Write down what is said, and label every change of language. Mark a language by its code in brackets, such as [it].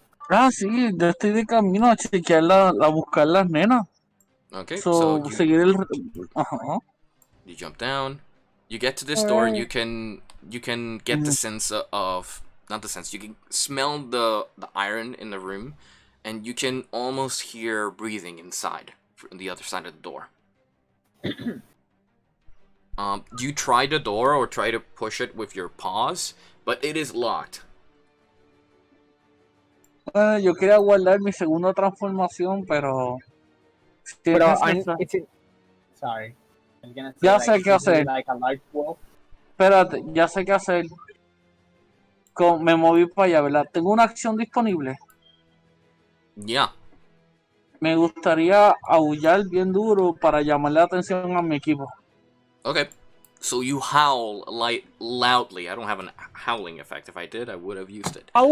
[es] Ah, sí, ya estoy de camino a chequear a buscar las nenas. [en] Okay, So, so you, [es] seguir el... Ajá. [en] you jump down, you get to this door, and you can get the sense of, not the sense, you can smell the iron in the room, and you can almost hear breathing inside, from the other side of the door. You try the door or try to push it with your paws, but it is locked. [es] Yo quería guardar mi segunda transformación, pero... [en] Sorry. I was gonna say, [es] Ya sé qué hacer. [en] like a large wolf. [es] Espérate, ya sé qué hacer. Me moví para allá, ¿verdad? Tengo una acción disponible. [en] Yeah. [es] Me gustaría aullar bien duro para llamarle la atención a mi equipo. [en] Okay. So you howl loudly. I don't have a howling effect. If I did, I would have used it.